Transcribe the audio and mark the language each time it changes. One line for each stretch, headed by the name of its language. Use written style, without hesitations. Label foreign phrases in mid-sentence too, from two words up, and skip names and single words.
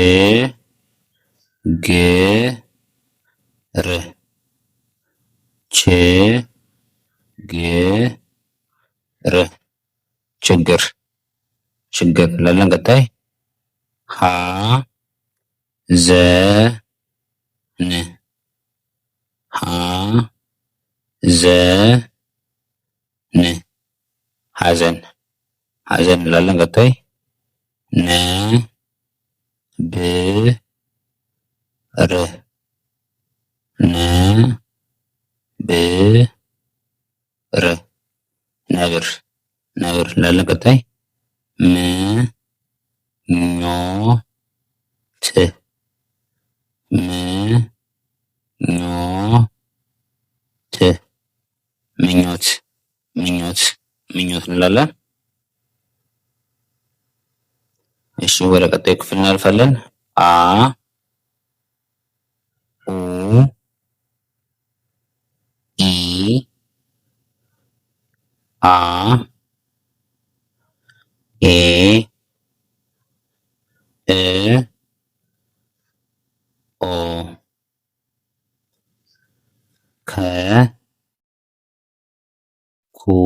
Amharic: ግ ር ች ግ ር ችግር ችግር እንላለን። ቀጣይ ሀ ዘ ን ሀ ዘ ን ሀዘን ሀዘን እንላለን። ቀጣይ ነ ብ ር ነ ብ ር ነብር ነብር እንላለን። ቀጣይ ም ኞ ት ም ኞ ት ምኞት ምኞት ምኞት እንላለን። እሺ ወደ ቀጣይ ክፍል እናልፋለን። አ ኡ አ ኤ እ ኦ ከ ኩ